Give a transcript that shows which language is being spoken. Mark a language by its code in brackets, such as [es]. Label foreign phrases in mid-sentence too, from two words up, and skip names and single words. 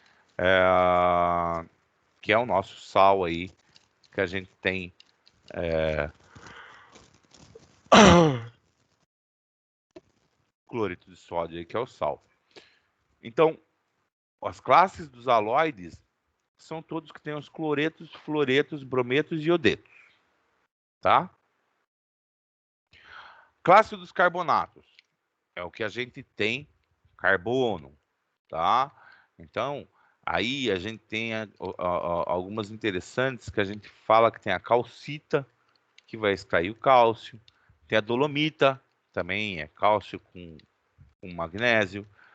[pt] Que é o nosso sal aí, que a gente tem cloreto de sódio aí, que é o sal. Então, as classes dos aloides são todos que têm os cloretos, fluoretos, brometos e iodetos, tá? Classe dos carbonatos é o que a gente tem carbono, tá? Então, aí a gente tem algumas interessantes que a gente fala que tem a calcita, que vai extrair o cálcio, tem a dolomita, também é cálcio com magnésio.